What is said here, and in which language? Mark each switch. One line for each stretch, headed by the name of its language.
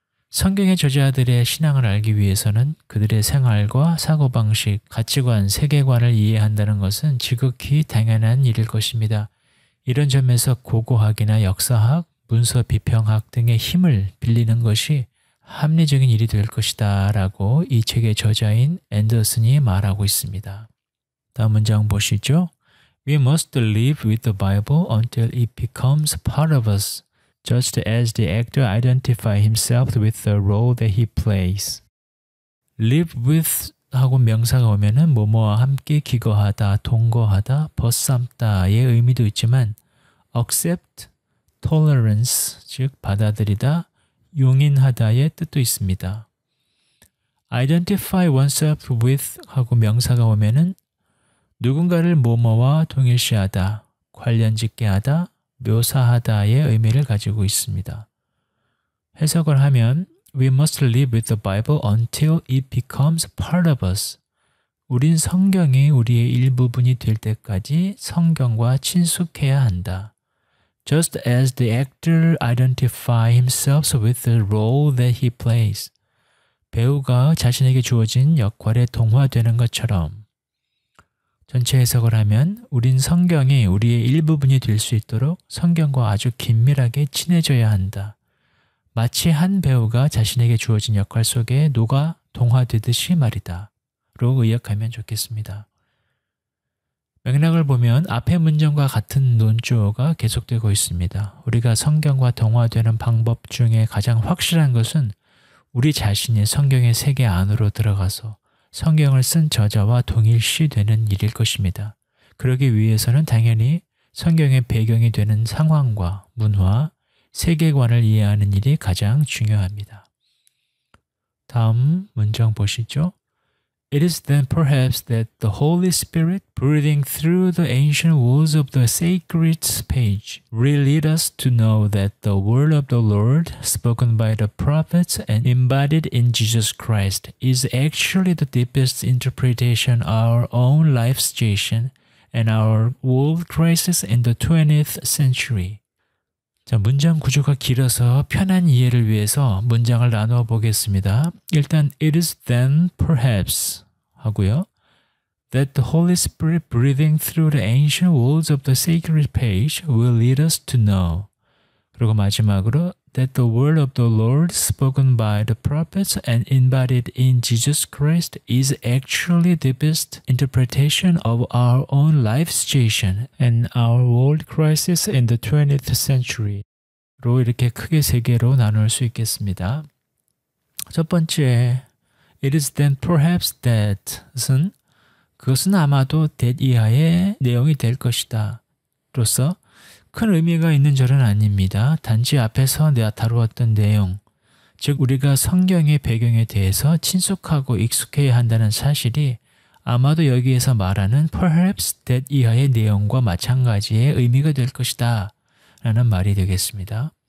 Korean: 성경의 저자들의 신앙을 알기 위해서는 그들의 생활과 사고방식, 가치관, 세계관을 이해한다는 것은 지극히 당연한 일일 것입니다. 이런 점에서 고고학이나 역사학, 문서 비평학 등의 힘을 빌리는 것이 합리적인 일이 될 것이다 라고 이 책의 저자인 앤더슨이 말하고 있습니다. 다음 문장 보시죠.
English: We must live with the Bible until it becomes part of us, just as the actor identifies himself with the role that he plays. Live with
Korean: 하고 명사가 오면은 뭐뭐와 함께 기거하다, 동거하다, 벗삼다의 의미도 있지만 accept, tolerance, 즉 받아들이다, 용인하다의 뜻도 있습니다.
English: identify oneself with
Korean: 하고 명사가 오면은 누군가를 뭐뭐와 동일시하다, 관련짓게 하다, 묘사하다의 의미를 가지고 있습니다. 해석을 하면
English: We must live with the Bible until it becomes part of us.
Korean: 우린 성경이 우리의 일부분이 될 때까지 성경과 친숙해야 한다.
English: Just as the actor identifies himself with the role that he plays.
Korean: 배우가 자신에게 주어진 역할에 동화되는 것처럼 전체 해석을 하면 우린 성경이 우리의 일부분이 될 수 있도록 성경과 아주 긴밀하게 친해져야 한다. 마치 한 배우가 자신에게 주어진 역할 속에 녹아 동화되듯이 말이다. 로 의역하면 좋겠습니다. 맥락을 보면 앞의 문장과 같은 논조가 계속되고 있습니다. 우리가 성경과 동화되는 방법 중에 가장 확실한 것은 우리 자신이 성경의 세계 안으로 들어가서 성경을 쓴 저자와 동일시되는 일일 것입니다. 그러기 위해서는 당연히 성경의 배경이 되는 상황과 문화, 세계관을 이해하는 일이 가장 중요합니다. 다음 문장 보시죠.
English: It is then perhaps that the Holy Spirit, breathing through the ancient walls of the sacred page, will lead us to know that the word of the Lord, spoken by the prophets and embodied in Jesus Christ, is actually the deepest interpretation of our own life situation and our world crisis in the 20th century.
Korean: 자, 문장 구조가 길어서 편한 이해를 위해서 문장을 나누어 보겠습니다. 일단
English: it is then perhaps
Korean: 하고요.
English: That the Holy Spirit breathing through the ancient walls of the sacred page will lead us to know.
Korean: 그리고 마지막으로
English: that the word of the Lord spoken by the prophets and embodied in Jesus Christ is actually the best interpretation of our own life situation and our world crisis in the 20th century.
Korean: 로 이렇게 크게 세 개로 나눌 수 있겠습니다. 첫 번째,
English: it is then perhaps that
Korean: 은 그것은 아마도 that 이하의 내용이 될 것이다. 로서 큰 의미가 있는 절은 아닙니다. 단지 앞에서 내가 다루었던 내용, 즉 우리가 성경의 배경에 대해서 친숙하고 익숙해야 한다는 사실이 아마도 여기에서 말하는
English: perhaps that
Korean: 이하의 내용과 마찬가지의 의미가 될 것이다 라는 말이 되겠습니다.